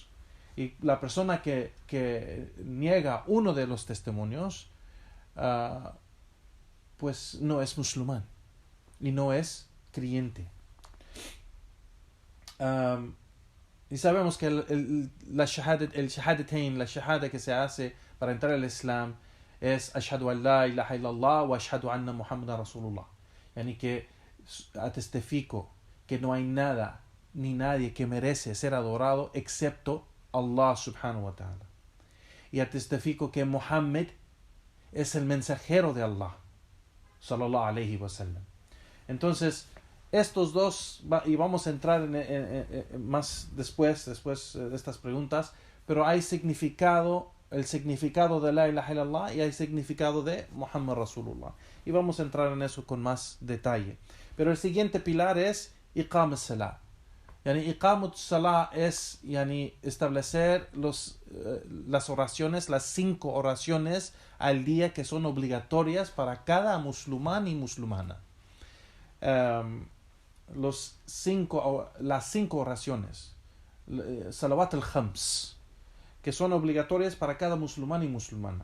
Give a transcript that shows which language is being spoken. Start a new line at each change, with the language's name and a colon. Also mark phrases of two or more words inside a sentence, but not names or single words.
Spanish: Y la persona que niega uno de los testimonios, pues no es musulmán y no es creyente. Y sabemos que el shahadatain, la shahada que se hace para entrar al Islam es
Arabic: أشهد أن لا إله إلا الله وأشهد أن محمدا رسول الله.
Spanish: Yani que atestifico que no hay nada ni nadie que merece ser adorado excepto Allah
Arabic: سبحانه وتعالى.
Spanish: Y atestifico que Muhammad es el mensajero de Allah
Arabic: صلى الله عليه وسلم.
Spanish: Entonces, estos dos, y vamos a entrar en más después de estas preguntas, pero hay el significado de
Arabic: لا إله إلا الله
Spanish: y hay significado de
Arabic: محمد رسول الله.
Spanish: Y vamos a entrar en eso con más detalle. Pero el siguiente pilar es
Arabic: إقام الصلاة.
Spanish: Yani
Arabic: إقام الصلاة
Spanish: es establecer las oraciones, las 5 oraciones al día que son obligatorias para cada musulmán y musulmana. Las 5 oraciones,
Arabic: الصلوات الخمس,
Spanish: que son obligatorias para cada musulmán y musulmana.